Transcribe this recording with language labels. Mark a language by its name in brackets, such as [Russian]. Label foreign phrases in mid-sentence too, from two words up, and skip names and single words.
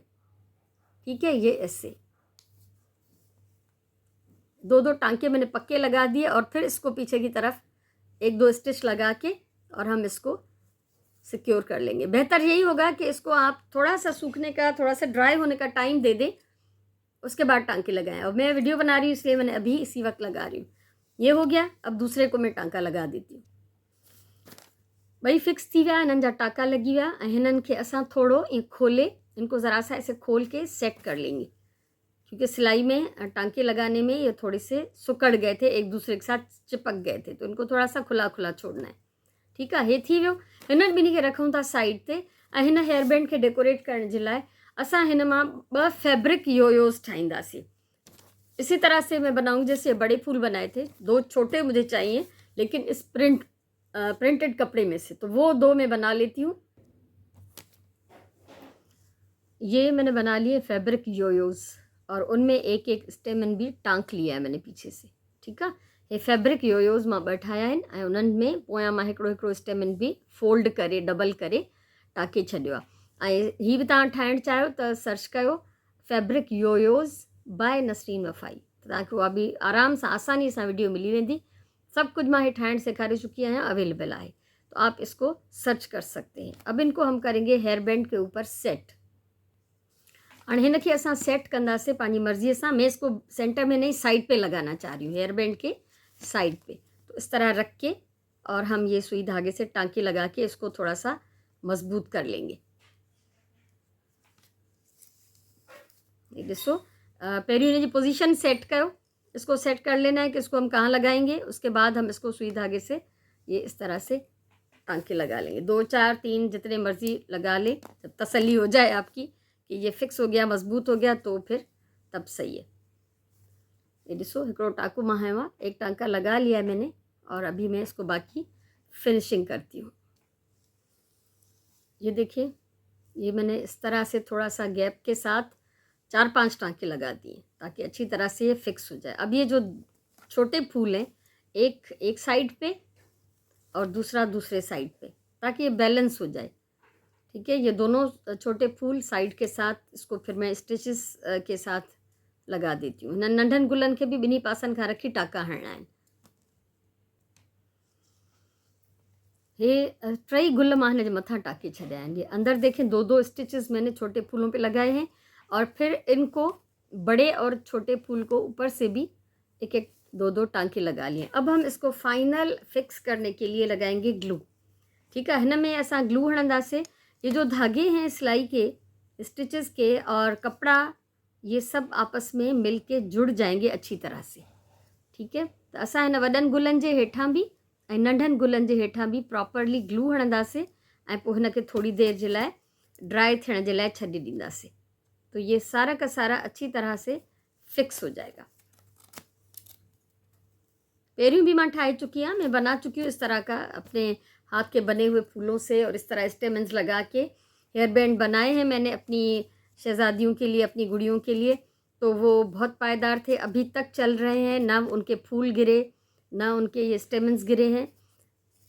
[Hindi] ठीक है, ये ऐसे 2-2 टांके मैंने पक्के लगा दिए, और फिर इसको पीछे की तरफ 1-2 स्टिच लगा के और हम इसको सिक्योर कर लेंगे। बेहतर यही होगा कि इसको आप थोड़ा सा सूखने का, थोड़ा सा ड्राई होने का टाइम दे दें, उसके बाद टांके लगाएं। अब मैं वीडियो बना रही हूँ इसलिए मैंने अभी इसी वक्त लगा रही हूँ। ये हो गया, अब दूसरे को मैं टांका लगा देती हूँ। [Sindhi] भई फिक्स थी विया, हिननि जा टाका लगी विया, ऐं हिननि खे असां थोरो ईअं खोले, [Hindi] इनको ज़रा सा ऐसे खोल के सेट कर लेंगे, क्योंकि सिलाई में टांके लगाने में ये थोड़े से सुकड़ गए थे, एक दूसरे के साथ चिपक गए थे, तो इनको थोड़ा सा खुला खुला छोड़ना है। [Sindhi] ठीक आहे, हे थी वियो। हिननि ॿिन्ही खे रखूं था साइड ते, ऐं हिन [English] hair band [Sindhi] खे डेकोरेट करण जे लाइ असां हिन मां 2 [English] fabric yoyos [Sindhi] ठाहींदासीं। [Hindi] इसी तरह से मैं बनाऊंगी जैसे बड़े फूल बनाए थे, 2 छोटे मुझे चाहिए, लेकिन इस प्रिंटेड कपड़े में से, तो वो 2 मैं बना लेती हूँ। ये मैंने बना लिए [English] fabric yoyos, [Hindi] और उनमें एक एक स्टेमन भी टांक लिया है मैंने पीछे से। ठीक है, [Sindhi] ये [English] fabric yoyos [Sindhi] मां 2 ठाहिया आहिनि, ऐं उन्हनि में पोयां मां हिकिड़ो स्टेमन भी फोल्ड करे, डबल करे टाके छॾियो आहे। ऐं हीअ बि तव्हां ठाहिणु चाहियो त सर्च कयो [English] fabric yoyos by [Sindhi] नसरीन वफ़ाई, त तव्हांखे उहा बि आराम सां आसानी सां वीडियो मिली वेंदी। सब कुछ मैं ठाहिण सिखारे चुकी आहियां, [Hindi] अवेलेबल है, तो आप इसको सर्च कर सकते हैं। अब इनको हम करेंगे [English] hair band [Hindi] के ऊपर सेट। [Sindhi] और हिन खे असां सेट कंदासीं पंहिंजी मर्ज़ीअ सां। [Hindi] मैं इसको सेंटर में नहीं, साइड पे लगाना चाह रही हूँ, [English] hair band [Hindi] के साइड पे। तो इस तरह रख के और हम ये सुई धागे से टांके लगा के इसको थोड़ा सा मजबूत कर लेंगे। [Sindhi] ये ॾिसो, पहिरियों हिन जी पोजीशन सेट कयो, [Hindi] इसको सेट कर लेना है कि इसको हम कहाँ लगाएंगे। उसके बाद हम इसको सुई धागे से ये इस तरह से टांके लगा लेंगे, 2, 4, 3 जितने मर्जी लगा लें, जब तसल्ली हो जाए आपकी कि ये फिक्स हो गया, मजबूत हो गया, तो फिर तब सही है। [Sindhi] ये ॾिसो, हिकिड़ो टाँको मां हयो आहे, [Hindi] एक टांका लगा लिया है मैंने, और अभी मैं इसको बाकी फिनिशिंग करती हूँ। ये देखिए, ये मैंने इस तरह से थोड़ा सा गैप के साथ 4-5 टांके लगा दिए ताकि अच्छी तरह से ये फिक्स हो जाए। अब ये जो छोटे फूल हैं, एक साइड पे और दूसरा दूसरे साइड पे, ताकि ये बैलेंस हो जाए। ठीक है, ये दोनों छोटे फूल साइड के साथ, इसको फिर मैं स्टिचेस के साथ लगा देती हूँ। [Sindhi] नंढन गुलन के भी ॿिन्ही पासनि खां रखी टाका हणना आहिनि। ये 3 गुल मां हिन जे मथां टाके छॾिया आहिनि। [Hindi] ये अंदर देखें 2-2 स्टिचेस मैंने छोटे फूलों पे लगाए हैं, और फिर इनको बड़े और छोटे फूल को ऊपर से भी 1-1, 2-2 टांके लगा लिए। अब हम इसको [English] final fix [Hindi] करने के लिए लगाएंगे ग्लू। ठीक है, [Sindhi] हिन में असां ग्लू हणंदासीं। [Hindi] ये जो धागे हैं सिलाई के, स्टिचेस के और कपड़ा, ये सब आपस में मिल के जुड़ जाएंगे अच्छी तरह से। ठीक है, तो [Sindhi] असां हिन वॾनि गुलनि जे हेठां भी ऐं नंढनि गुलनि जे हेठां भी [English] properly glue [Sindhi] हणंदासीं, ऐं पोइ हिन खे थोड़ी देर जे लाइ ड्राई थियण जे लाइ छॾे ॾींदासीं, [Hindi] तो ये सारा का सारा अच्छी तरह से फिक्स हो जाएगा। पेरियों भी मैं ठाई चुकी हूँ, मैं बना चुकी हूँ इस तरह का अपने हाथ के बने हुए फूलों से, और इस तरह स्टेमन्स लगा के [English] hair band [Hindi] बनाए हैं मैंने अपनी शहजादियों के लिए, अपनी गुड़ियों के लिए, तो वो बहुत पायदार थे, अभी तक चल रहे हैं, ना उनके फूल गिरे, ना उनके ये स्टेमन्स गिरे हैं।